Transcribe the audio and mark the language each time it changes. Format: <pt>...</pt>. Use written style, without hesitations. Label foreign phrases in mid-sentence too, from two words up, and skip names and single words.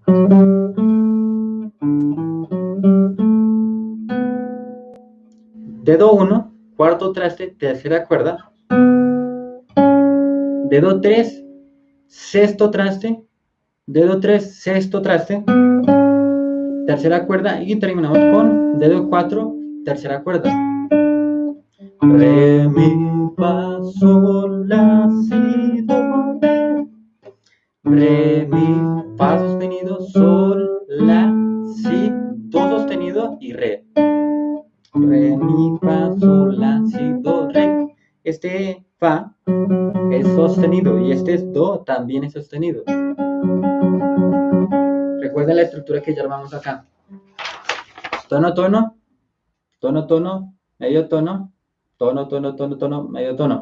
<es>Dedo 1, cuarto traste, tercera cuerda. Dedo 3, sexto traste. Dedo 3, sexto traste, tercera cuerda, y terminamos con dedo 4, tercera cuerda. Re, mi, fa, sol, la, si, do, re. Re, mi, fa sostenido, sol, la, si, do sostenido y re. Re, mi, fa, sol, la, si, do, re. Este fa es sostenido y este es do también es sostenido. Recuerden la estructura que ya armamos acá. Tono, tono, tono, tono, medio tono, tono, tono, tono, tono, medio tono.</es>